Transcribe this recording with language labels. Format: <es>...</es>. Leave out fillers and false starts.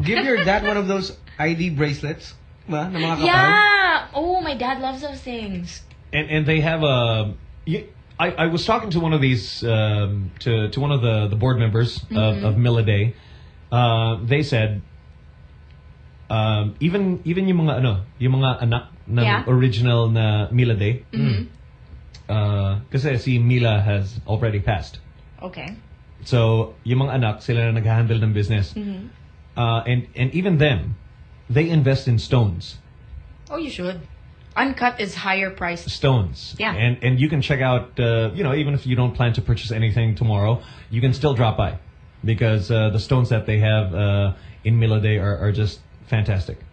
<en>Give your dad one of those ID bracelets. Yeah! Oh, my dad loves those things. And they have a... I was talking to one of these... to one of the board members of Mila Day. They said... even</en> <tl>yung mga ano... Yung mga anak ng original na Mila Day. Mm-hmm. Kasi si</tl> <en>Mila has already passed. Okay.</en> <tl>So, yung mga anak, sila na nag-handle ng business. Mm-hmm.</tl> <en>And even them, they invest in stones. Oh, you should. Uncut is higher priced. Stones. Yeah. And you can check out, you know, even if you don't plan to purchase anything tomorrow, you can still drop by. Because the stones that they have in Mila Day are just fantastic.</en>